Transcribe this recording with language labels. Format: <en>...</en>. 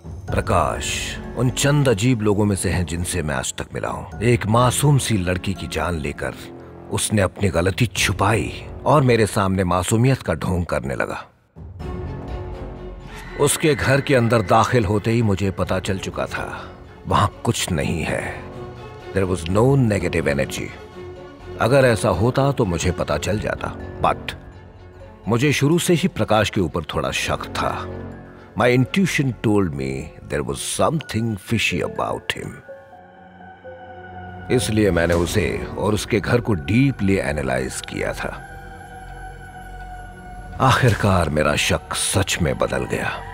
<hi>प्रकाश उन चंद अजीब लोगों में से हैं जिनसे मैं आज तक मिला हूं। एक मासूम सी लड़की की जान लेकर उसने अपनी गलती छुपाई और मेरे सामने मासूमियत का ढोंग करने लगा। उसके घर के अंदर दाखिल होते ही मुझे पता चल चुका था वहां कुछ नहीं है।</hi> <en>There was no negative energy।</en> <hi>अगर ऐसा होता तो मुझे पता चल जाता, बट मुझे शुरू से ही प्रकाश के ऊपर थोड़ा शक था।</hi> <en>My intuition told me there was something fishy about him।</en> <hi>इसलिए मैंने उसे और उसके घर को डीपली एनालाइज किया था। आखिरकार मेरा शक सच में बदल गया।</hi>